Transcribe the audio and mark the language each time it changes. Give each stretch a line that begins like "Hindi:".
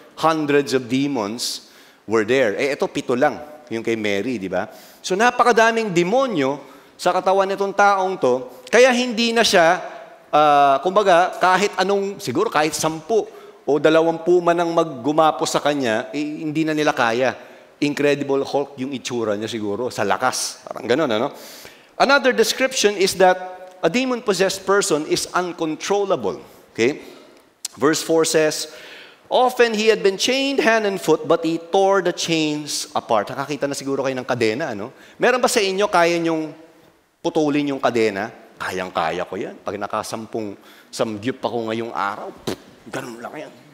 English: Hundreds of demons were there.
Filipino: Ito 7 lang, yung kay Mary, di ba? So napakadaming demonyo sa katawan nitong taong to, kaya hindi na siya, kumbaga, siguro kahit 10 o 20 man ang maggumapos sa kanya, hindi na nila kaya. Incredible Hulk yung itsura niya siguro, sa lakas. Parang ganun, ano?
English: Another description is that a demon-possessed person is uncontrollable. Okay? Verse 4 says, often he had been chained hand and foot, but he tore the chains apart.
Filipino: Nakakita na siguro kayo ng kadena, ano? Meron ba sa inyo kaya nyong putulin yung kadena? Kayang-kaya ko yan. Pag samgyup ako ngayong araw, ganun lang yan.